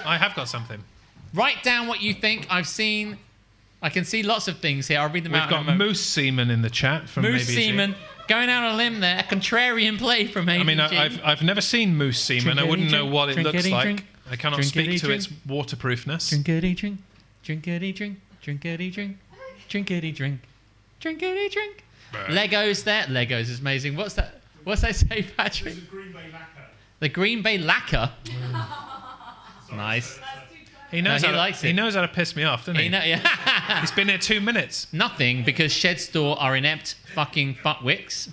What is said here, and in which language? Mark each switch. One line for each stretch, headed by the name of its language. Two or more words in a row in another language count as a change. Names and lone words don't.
English: I have got something. Write down what you think. I can see lots of things here. I'll read them out. We've got Moose Seaman in the chat from Moose ABG. Seaman going out on a limb there. A contrarian play from ABG. I mean, I've never seen Moose Seaman. I wouldn't know what it looks like. I cannot speak to its waterproofness. Drinkity drink, drinkity drink, drinkity drink, drinkity drink, drinkity drink. Legos there. Legos is amazing. What's that? What's that say, Patrick? It's a Green Bay lacquer. The Green Bay lacquer. Nice. He knows, No, he how likes to, it. he knows how to piss me off, doesn't he? Yeah. He's been here 2 minutes. Nothing, because Shed Store are inept fucking fuckwits.